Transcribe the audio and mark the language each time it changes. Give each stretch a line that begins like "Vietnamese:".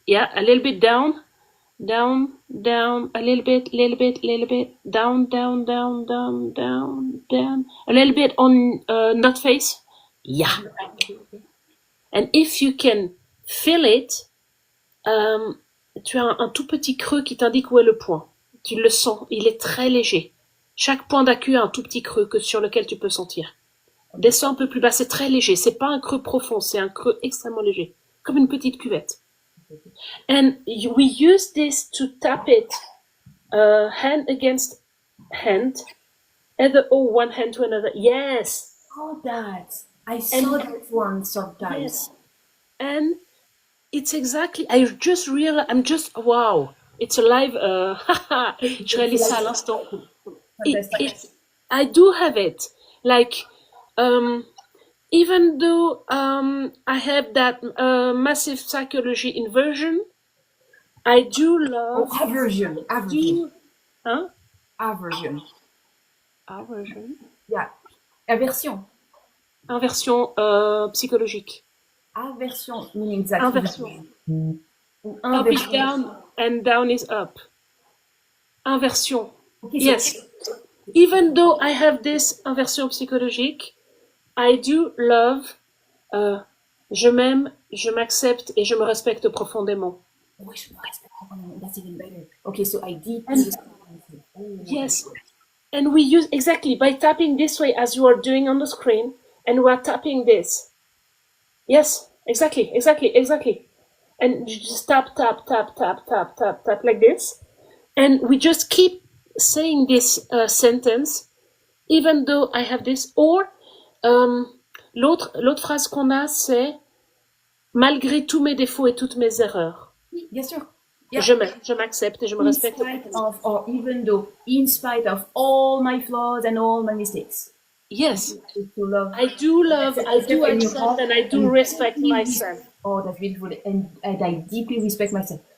English: Yeah, a little bit down, down, down, a little bit, down, down, down, down, down, down. A little bit on not face. Yeah. And if you can feel it,
French: tu as un tout petit creux qui t'indique où est le point. Tu le sens, il est très léger. Chaque point d'acu a un tout petit creux sur lequel tu peux sentir. Descends un peu plus bas, c'est très léger. C'est pas un creux profond, c'est un creux extrêmement léger, comme une petite cuvette.
English: And we use this to tap it hand against hand, either one hand to another. Yes. Oh, that I saw that one sometimes. Yes. And it's exactly. I just realized. I'm just wow. It's alive.
French: Je réalise ça à l'instant.
English: I do have it. Like, even though I have that massive psychology inversion, I do love. Oh, aversion. Hein? Aversion. Aversion. Yeah. Aversion.
French: Inversion psychologique.
English: Aversion meaning that. Inversion. Up is down and down is up. Inversion. Okay, yes. So even though I have this
French: inversion psychologique,
English: I do love.
French: Je m'aime, je m'accepte et je me respecte profondément. Oh, je me respecte profondément.
English: That's even better. Okay, so I did. Yes. And we use exactly by tapping this way as you are doing on the screen, and we're tapping this. Yes, exactly. And you just tap like this. And we just keep saying this sentence, even though I have this.
French: Or, l'autre phrase qu'on a, c'est malgré tous mes défauts et toutes mes erreurs. Oui, bien sûr.
English: Yeah.
French: Je m'aime, je m'accepte et je me respecte.
English: Or even though, in spite of all my flaws and all my mistakes. Yes. I do accept and I do respect myself. Oh, that's beautiful. And I deeply respect myself.